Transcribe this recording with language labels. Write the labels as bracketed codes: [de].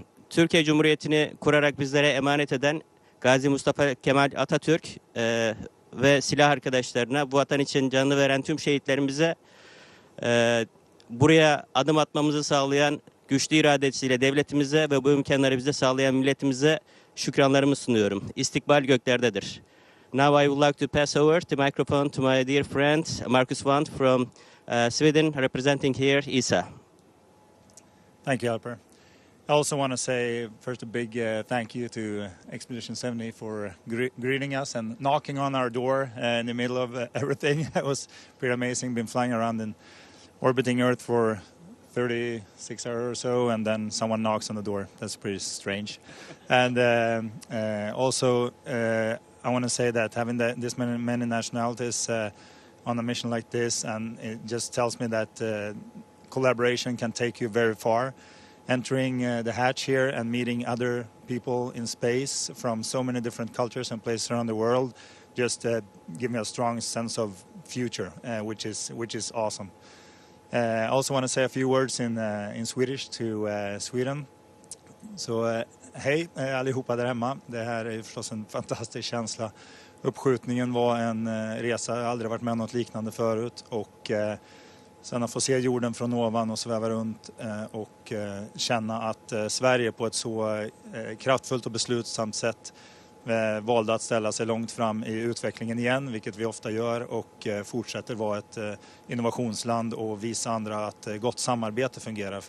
[tr] Türkiye Cumhuriyeti'ni kurarak bizlere emanet eden Gazi Mustafa Kemal Atatürk ve silah arkadaşlarına, bu vatan için canını veren tüm şehitlerimize, buraya adım atmamızı sağlayan güçlü iradesiyle devletimize ve bu imkanları bize sağlayan milletimize şükranlarımı sunuyorum. İstikbal göklerdedir. [en] Now I would like to pass over the microphone to my dear friend Marcus Wandt from Sweden, representing here, Isa. Thank you, Alper. I also want to say first a big thank you to Expedition 70 for greeting us and knocking on our door in the middle of everything. It was pretty amazing. Been flying around and orbiting Earth for 36 hours or so, and then someone knocks on the door. That's pretty strange. And also, I want to say that having this many nationalities on a mission like this, and it just tells me that collaboration can take you very far. Entering the hatch here and meeting other people in space from so many different cultures and places around the world just give me a strong sense of future, which is awesome. I also want to say a few words in Swedish to Sweden. [sv] Så hej allihopa där hemma. Det här är förstås en fantastisk känsla. Uppskjutningen var en resa, jag har aldrig varit med om något liknande förut, och sen att få se jorden från ovan och sväva runt och känna att Sverige på ett så kraftfullt och beslutsamt sätt valde att ställa sig långt fram i utvecklingen igen, vilket vi ofta gör, och fortsätter vara ett innovationsland och visa andra att gott samarbete fungerar.